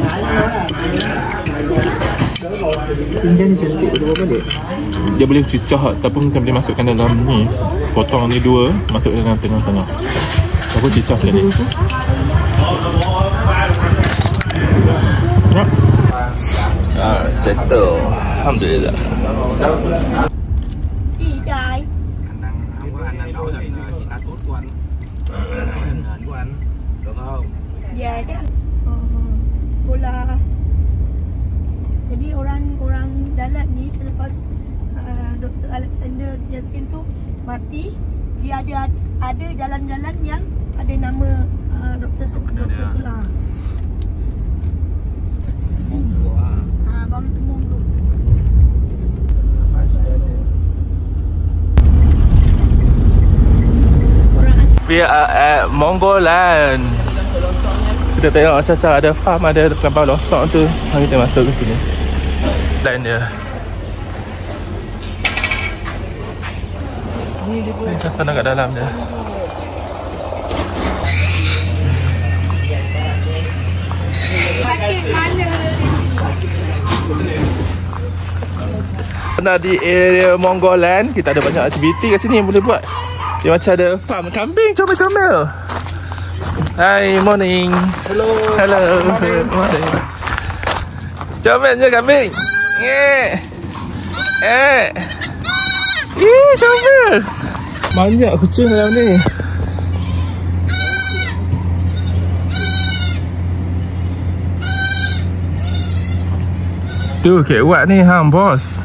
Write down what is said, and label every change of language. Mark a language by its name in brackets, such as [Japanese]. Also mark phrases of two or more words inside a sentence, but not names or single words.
[Malay] Pinggan ni cantik boleh balik. Dia boleh cicah ataupun kita boleh masukkan dalam ni. Potong ni dua, masuk dalam tengah-tengah. Aku cicah dia ni. Settle. Alhamdulillah. [Vietnamese] Gì trời? Anh đang đổi hình status của anh. Hình của anh. Được không? Về cái anh bola. [Malay] Jadi orang Dalat ni selepas Dr. Alexander Yassin tu mati, dia ada jalan-jalan yang ada nama Dr. tu lah. Bang Semung tu. [English] We are at Monggoland. [Malay] Kita tengok macam ada farm, ada kelabang losok tu. Mari kita masuk ke sini. Lain dia. Ni saya sekarang kat dalam dia. Pernah di area Monggoland, kita ada banyak aktiviti kat sini yang boleh buat. Dia macam ada farm kambing, comel-comel. [English] Hi, morning. Hello. Morning. [Malay] Comel je kambing. Comel. Banyak kucing dalam ni. Tu Kek Wat ni bos.